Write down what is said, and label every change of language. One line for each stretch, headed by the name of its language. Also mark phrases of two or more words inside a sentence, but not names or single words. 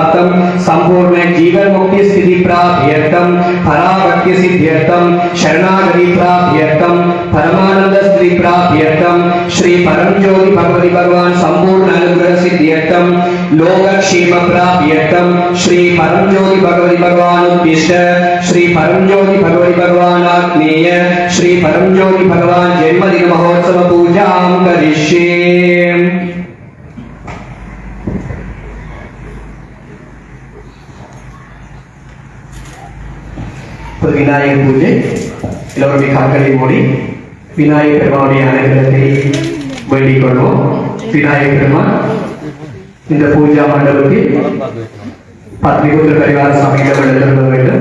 Sanskrit: परम संपूर्ण जीवन मुक्ति स्थिति प्राप्त्यर्थम पराभक्ति सिद्ध्यर्थम शरणागति प्राप्त्यर्थम परमानंद स्थिति प्राप्त्यर्थम श्री परम ज्योति भगवती भगवान संपूर्ण अनुग्रह सिद्ध्यर्थम लोकक्षेम प्राप्त्यर्थम श्री परम ज्योति भगवती भगवान उत्तिष्ठ श्री परम ज्योति भगवती भगवान आग्नेय श्री परम ज्योति भगवान जन्मदिन महोत्सव पूजां करिष्ये।
Tamil: விநாயகர் பூஜை எல்லோருடைய கண்களை மூடி விநாயகர் பெருமானுடைய அனுகிரகத்தை வேண்டிக் கொள்வோம். விநாயகர் பெருமான் இந்த பூஜா மண்டபத்தில்
Sanskrit: पत्नीपुत्र परिवार समेतम्
Tamil: எழுத வேண்டும்.